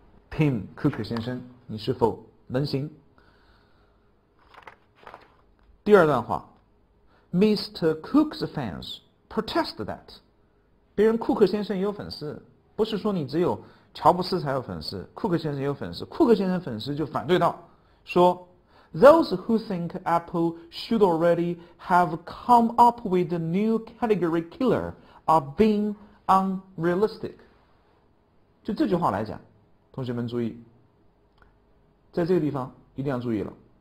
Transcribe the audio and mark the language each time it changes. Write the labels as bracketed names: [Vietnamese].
[Chinese] Tim Cook 先生，你是否能行？第二段话 ， [English] Mr. Cook's fans protest that， [Chinese] 别人库克先生也有粉丝，不是说你只有乔布斯才有粉丝，库克先生也有粉丝。库克先生粉丝就反对到说 [English] ，Those who think Apple should already have come up with a new category killer are being unrealistic。 [Chinese] 就这句话来讲，同学们注意，在这个地方一定要注意了。